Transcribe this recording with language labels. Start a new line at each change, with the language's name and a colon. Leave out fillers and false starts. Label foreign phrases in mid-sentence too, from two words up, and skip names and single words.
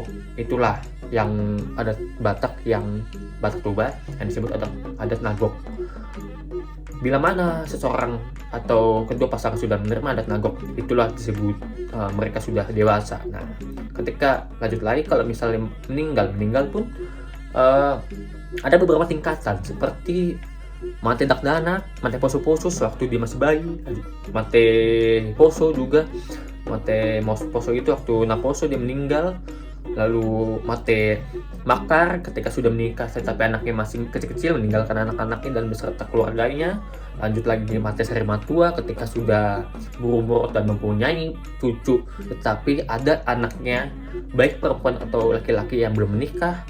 Indonesian: Itulah yang adat Batak, yang Batak Toba yang disebut
Batak Toba: adat nagok.
Indonesian: Bila mana seseorang atau kedua pasangan sudah menerima
Batak Toba: adat nagok,
Indonesian: itulah disebut mereka sudah dewasa. Nah, ketika lanjut lagi, kalau misalnya meninggal pun ada beberapa tingkatan seperti
Batak Toba: mate dakdana, mate poso-poso
Indonesian: sewaktu dia masih bayi,
Batak Toba: mate poso juga. Mate poso
Indonesian: itu waktu naposo dia meninggal. Lalu
Batak Toba: mate makar
Indonesian: ketika sudah menikah tetapi anaknya masih kecil-kecil, meninggalkan anak-anaknya dan beserta keluarganya. Lanjut lagi di
Batak Toba: mate sarimatua
Indonesian: ketika sudah berumur dan mempunyai cucu tetapi ada anaknya baik perempuan atau laki-laki yang belum menikah.